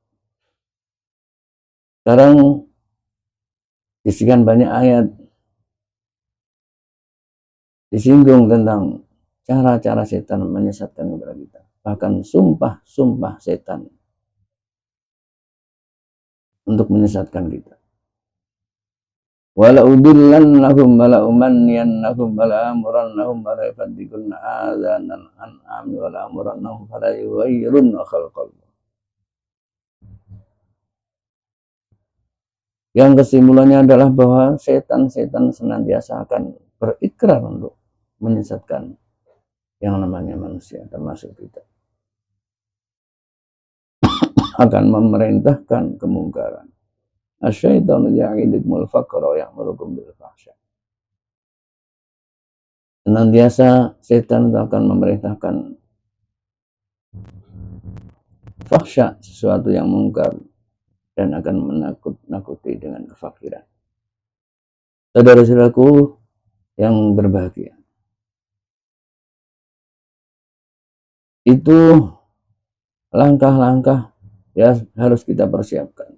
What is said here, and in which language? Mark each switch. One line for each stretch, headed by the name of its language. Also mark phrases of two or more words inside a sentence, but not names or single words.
Indonesian: Sekarang disebutkan banyak ayat disinggung tentang cara-cara setan menyesatkan kepada kita. Bahkan sumpah-sumpah setan untuk menyesatkan kita.
Arabic: ولأضلنهم ولأمنينهم ولآمرنهم وليبتكن آذان الأنعام ولآمرنهم وليغيرن خلق الله.
Indonesian: Yang kesimpulannya adalah bahwa setan-setan senantiasa akan berikrar untuk menyesatkan yang namanya manusia, termasuk kita. Akan memerintahkan kemungkaran.
Arabic: الشيطان يعدكم الفقر ويأمركم بالفحشاء.
Indonesian: Senantiasa setan akan memerintahkan fahsya, sesuatu yang mungkar, dan akan menakut-nakuti dengan kefakiran. Saudara-saudaraku yang berbahagia, itu langkah-langkah ya harus kita persiapkan.